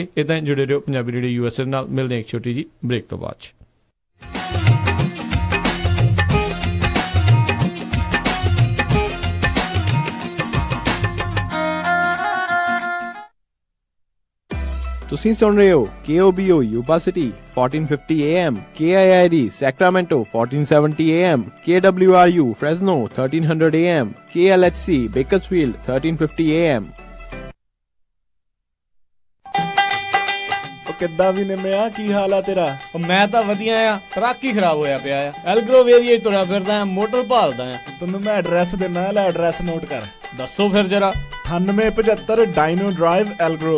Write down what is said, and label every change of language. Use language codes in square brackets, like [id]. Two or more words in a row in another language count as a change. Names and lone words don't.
[pa] ਇਦਾਂ ਜੁੜੇ ਰਹੋ ਪੰਜਾਬੀ ਰੇਡੀਓ USA ਨਾਲ। ਮਿਲਦੇ ਹਾਂ ਇੱਕ ਛੋਟੀ ਜੀ ਬ੍ਰੇਕ ਤੋਂ ਬਾਅਦ। ਤੁਸੀਂ ਸੁਣ ਰਹੇ ਹੋ KOBO Yuba City 1450 AM, KIID Sacramento 1470 AM, KWRU Fresno 1300 AM, KLHC Bakersfield 1350 AM। ਕਿੱਦਾਂ ਵੀ ਨਿੰਮਿਆ, ਕੀ ਹਾਲ ਆ ਤੇਰਾ? ਮੈਂ ਤਾਂ ਵਧੀਆ ਆ, ਟਰੱਕ ਹੀ ਖਰਾਬ ਹੋਇਆ ਪਿਆ ਆ। ਐਲਗਰੋਵ ਏਰੀਆ ਹੀ ਤੁਰਿਆ ਫਿਰਦਾ ਆ, ਮੋਟਰ ਭਾਲਦਾ ਆ। ਤੈਨੂੰ ਮੈਂ ਐਡਰੈਸ ਦਿੰਦਾ, ਲੈ ਐਡਰੈਸ ਨੋਟ ਕਰ। ਦੱਸੋ ਫਿਰ ਜਰਾ। 9875 ਡਾਇਨੋ ਡਰਾਈਵ ਐਲਗਰੋਵ।